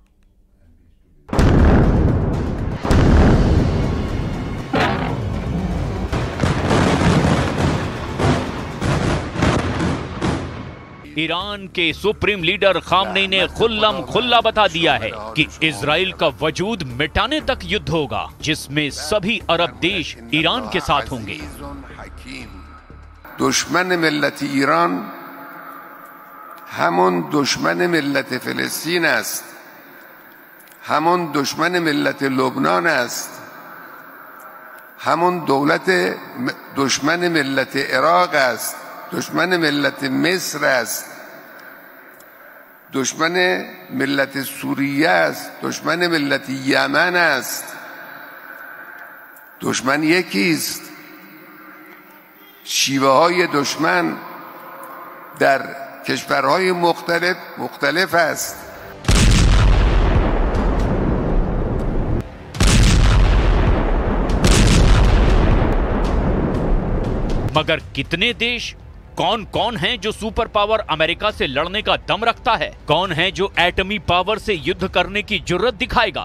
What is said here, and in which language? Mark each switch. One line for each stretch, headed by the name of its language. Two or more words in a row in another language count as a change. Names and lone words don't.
Hindi: ईरान के सुप्रीम लीडर खामनेई ने खुल्लम खुल्ला बता दिया है कि इजराइल का वजूद मिटाने तक युद्ध होगा, जिसमें सभी अरब देश ईरान के साथ होंगे।
Persian: دشمن ملت ایران همون دشمن ملت فلسطین است، همون دشمن ملت لبنان است، همون دشمن ملت عراق است، دشمن ملت مصر است، دشمن ملت سوریه است، دشمن ملت یمن است، دشمن یکیست، شیوه های دشمن در کشورهای مختلف است.
Hindi: मगर कितने देश, कौन कौन हैं जो सुपर पावर अमेरिका से लड़ने का दम रखता है? कौन है जो एटमी पावर से युद्ध करने की जुर्रत दिखाएगा?